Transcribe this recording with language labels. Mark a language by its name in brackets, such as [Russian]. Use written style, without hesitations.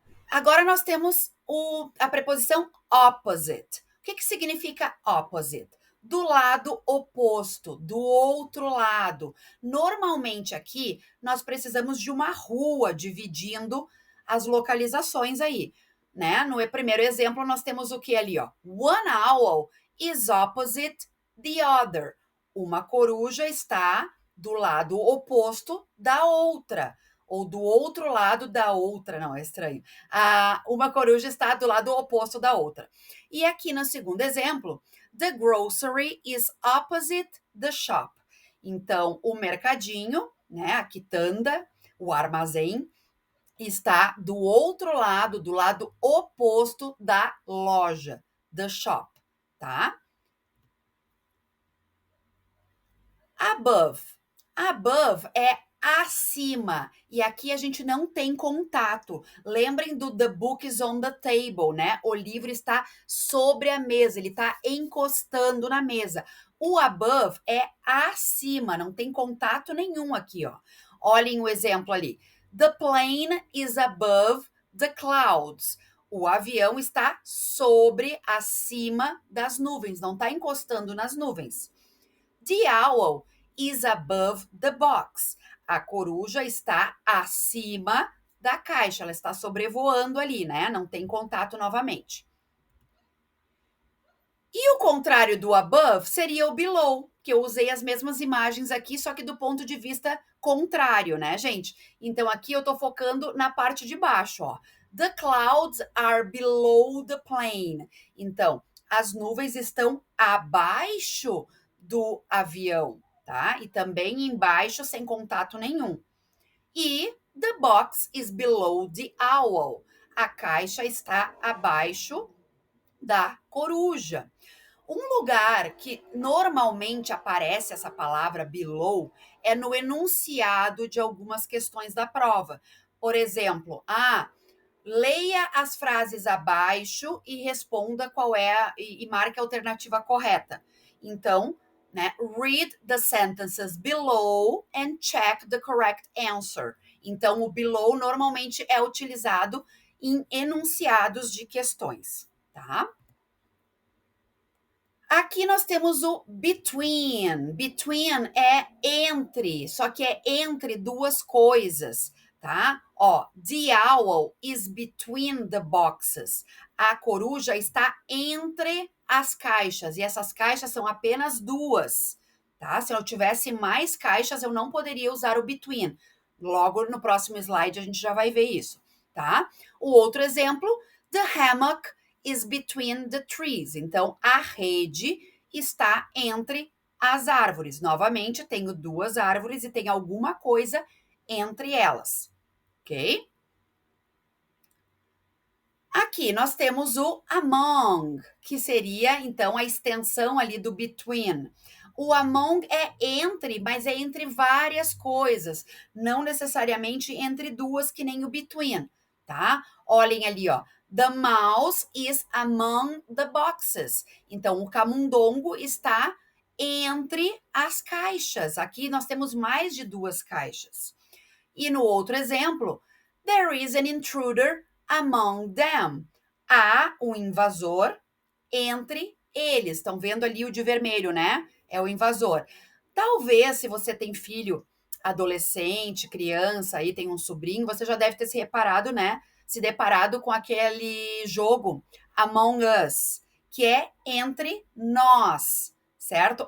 [Portuguese] Agora nós temos a preposição opposite. O que significa opposite? Do lado oposto, do outro lado. Normalmente aqui nós precisamos de uma rua dividindo as localizações aí, né? No primeiro exemplo nós temos o que ali, ó? [English] One owl is opposite the other. [Portuguese] Uma coruja está do lado oposto da outra, ou do outro lado da outra, não, é estranho. Uma coruja está do lado oposto da outra. E aqui no segundo exemplo, [English] the grocery is opposite the shop. [Portuguese] Então, o mercadinho, né, a quitanda, o armazém, está do outro lado, do lado oposto da loja, [English] the shop, [Portuguese] tá? Above. Above é acima. E aqui a gente não tem contato. Lembrem do [English] The Book is on the Table, [Portuguese] né? O livro está sobre a mesa, ele está encostando na mesa. O above é acima, não tem contato nenhum aqui, ó. Olhem o exemplo ali. [English] The plane is above the clouds. [Portuguese] O avião está sobre, acima das nuvens, não está encostando nas nuvens. [English] The owl is above the box. [Portuguese] A coruja está acima da caixa, ela está sobrevoando ali, né? Não tem contato novamente. E o contrário do above seria o below, que eu usei as mesmas imagens aqui, só que do ponto de vista contrário, né, gente? Então aqui eu tô focando na parte de baixo, ó. [English] The clouds are below the plane. [Portuguese] Então, as nuvens estão abaixo do avião, tá? E também embaixo, sem contato nenhum. [English] E the box is below the owl. [Portuguese] A caixa está abaixo da coruja. Um lugar que normalmente aparece essa palavra below é no enunciado de algumas questões da prova. Por exemplo, leia as frases abaixo e responda qual é e marque a alternativa correta. Então, né, [English] read the sentences below and check the correct answer. [Portuguese] Então, o below normalmente é utilizado em enunciados de questões, tá? Aqui nós temos o between. Between é entre, só que é entre duas coisas, tá? Ó, [English] the owl is between the boxes. [Portuguese] A coruja está entre as caixas, e essas caixas são apenas duas, tá? Se eu tivesse mais caixas, eu não poderia usar o between. Logo no próximo slide a gente já vai ver isso, tá? O outro exemplo, [English] the hammock is between the trees. [Portuguese] Então, a rede está entre as árvores. Novamente, tenho duas árvores e tem alguma coisa entre elas, ok? Aqui nós temos o among, que seria, então, a extensão ali do between. O among é entre, mas é entre várias coisas, não necessariamente entre duas, que nem o between, tá? Olhem ali, ó. [English] The mouse is among the boxes. [Portuguese] Então, o camundongo está entre as caixas. Aqui nós temos mais de duas caixas. E no outro exemplo, [English] there is an intruder among them. [Portuguese] Há um invasor entre eles. Estão vendo ali o de vermelho, né? É o invasor. Talvez, se você tem filho adolescente, criança, aí tem um sobrinho, você já deve ter se reparado, né? Se deparado com aquele jogo Among Us, que é entre nós, certo?